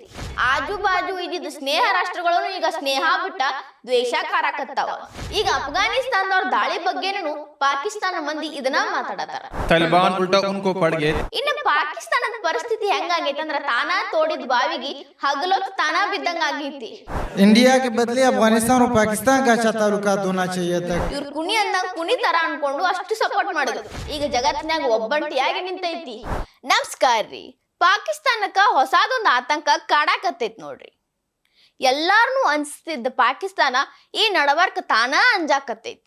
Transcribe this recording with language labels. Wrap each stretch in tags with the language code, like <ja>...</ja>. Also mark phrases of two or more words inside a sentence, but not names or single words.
<kn>ಆಜು ಬಾಜು ಇದ್ದಿದ್ದ ಸ್ನೇಹ ರಾಷ್ಟ್ರಗಳು ಈಗ ಸ್ನೇಹ ಬಿಟ್ಟ ದ್ವೇಷ ಕಾರಕತ್ತಾವ. ಈಗ ಅಫ್ಘಾನಿಸ್ತಾನದವ್ರ ದಾಳಿ ಬಗ್ಗೆನೂ ಪಾಕಿಸ್ತಾನ ಮಂದಿ ಇದನ್ನ ಮಾತಾಡತಾರ.</kn> <hi>तालिबान उल्टा उनको पड़गे.</hi> <kn>ಇನ್ನು ಪಾಕಿಸ್ತಾನದ ಪರಿಸ್ಥಿತಿ ಹೆಂಗಾಗೈತೆ ಅಂದ್ರ ತಾನ ತೋಡಿದ ಬಾವಿಗೆ ಹಗಲೊತ್ತು ತಾನ ಬಿದ್ದಂಗ ಆಗೈತಿ.</kn> <hi>इंडिया के बदले अफगानिस्तान और पाकिस्तान का अच्छा ताल्लुकात होना चाहिए था.</hi> <kn>ಇವ್ರ ಕುಣಿ ಅಂದಂಗ ಕುಣಿತರ ಅನ್ಕೊಂಡು ಅಷ್ಟು ಸಪೋರ್ಟ್ ಮಾಡಿದ್ರು. ಈಗ ಜಗತ್ತಿನಾಗ ಒಬ್ಬಂಟಿಯಾಗಿ ನಿಂತೈತಿ. ನಮಸ್ಕಾರ ರೀ. ಪಾಕಿಸ್ತಾನಕ್ಕ ಹೊಸದೊಂದು ಆತಂಕ ಕಾಡಾಕತ್ತೈತಿ ನೋಡ್ರಿ. ಎಲ್ಲಾರನ್ನೂ ಅನ್ಸ್ತಿದ್ದ ಪಾಕಿಸ್ತಾನ ಈ ನಡವರ್ಕ ತಾನ ಅಂಜಾಕತ್ತೈತಿ.</kn>